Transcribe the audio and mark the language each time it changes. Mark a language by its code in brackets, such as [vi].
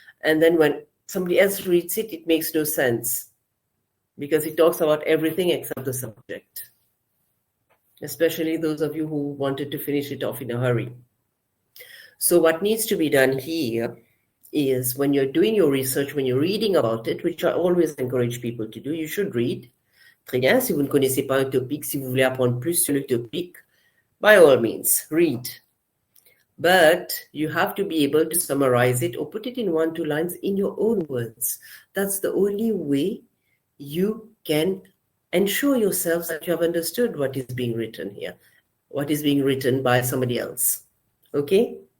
[en] And then when somebody else reads it, it makes no sense because it talks about everything except the subject, especially those of you who wanted to finish it off in a hurry. So what needs to be done here is when you're doing your research, when you're reading about it, which I always encourage people to do, you should read. [fr] Très bien, si vous ne connaissez pas un topic, si vous voulez apprendre plus sur le topic, by all means, read. [en] But you have to be able to summarize it or put it in 1-2 lines in your own words. That's the only way you can ensure yourself that you have understood what is being written here, what is being written by somebody else. Okay?